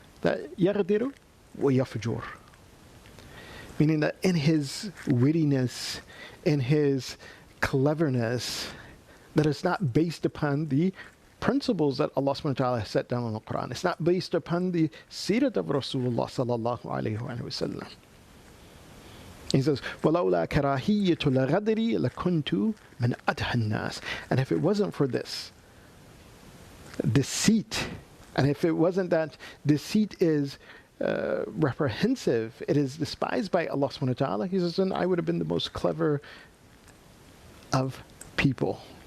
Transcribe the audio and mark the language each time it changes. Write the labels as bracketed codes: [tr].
[en] That yaghdiru wa yafjur, meaning that in his wittiness, in his cleverness, that is not based upon the principles that Allah subhanahu wa ta'ala has set down in the Quran. It's not based upon the seerat of Rasulullah sallallahu alayhi wa sallam. He says, [ar] وَلَوْلَا كَرَاهِيَّةُ الْغَدْرِ لَكُنْتُ مِنْ أَدْهَى النَّاسِ. [en] And if it wasn't for this deceit, and if it wasn't that deceit is reprehensive, it is despised by Allah subhanahu wa ta'ala, he says, then I would have been the most clever of people.